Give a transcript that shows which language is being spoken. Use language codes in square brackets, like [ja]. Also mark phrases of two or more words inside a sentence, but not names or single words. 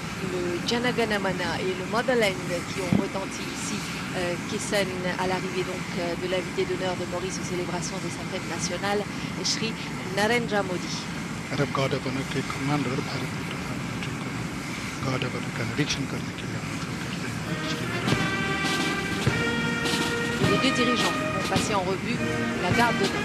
[fr] le Janaganamana et le Motherland qui ont retenti ici, Kissen, à l'arrivée donc de l'invité d'honneur de Maurice aux célébrations de sa fête nationale, Shri Narendra Modi. [hi] अरब [en] guard honour [hi] के कमांडर भारत के प्रधानमंत्री को [en] guard honour [hi] का निरीक्षण करने के लिए आमंत्रित करते हैं। श्री [fr] Et les deux dirigeants vont passer en revue la garde d'honneur.